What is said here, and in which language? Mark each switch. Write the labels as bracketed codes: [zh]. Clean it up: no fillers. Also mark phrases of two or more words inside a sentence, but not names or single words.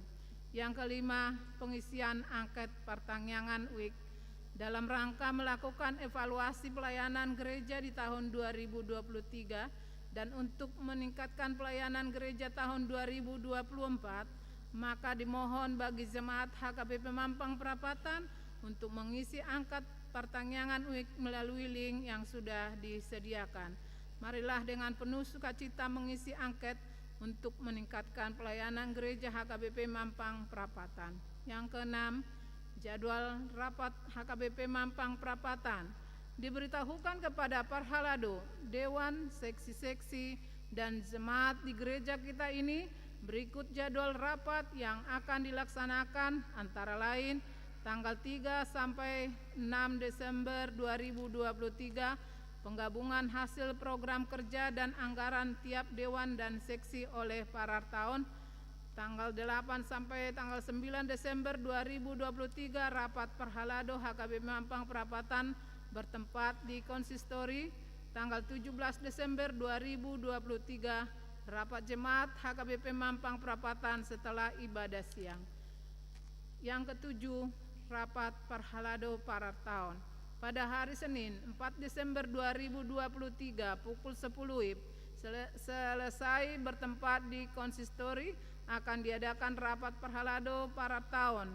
[id] Yang kelima, pengisian angket pertangyangan WIK dalam rangka melakukan evaluasi pelayanan gereja di tahun 2023 dan untuk meningkatkan pelayanan gereja tahun 2024, maka dimohon bagi jemaat HKBP Mampang Perapatan untuk mengisi angket pertangyangan WIK melalui link yang sudah disediakan. Marilah dengan penuh sukacita mengisi angket untuk meningkatkan pelayanan gereja HKBP Mampang Perapatan. Yang keenam, jadwal rapat HKBP Mampang Perapatan. Diberitahukan kepada Parhalado, Dewan, seksi-seksi, dan jemaat di gereja kita ini berikut jadwal rapat yang akan dilaksanakan antara lain tanggal 3 sampai 6 Desember 2023, penggabungan hasil program kerja dan anggaran tiap dewan dan seksi oleh Parartaon. Tanggal 8 sampai tanggal 9 Desember 2023 rapat Parhalado HKBP Mampang Perapatan bertempat di konsistori. Tanggal 17 Desember 2023 rapat jemaat HKBP Mampang Perapatan setelah ibadah siang. Yang ketujuh, rapat Parhalado Parartaon. Pada hari Senin 4 Desember 2023 pukul 10 WIB selesai bertempat di konsistori akan diadakan rapat Parhalado Parartaon.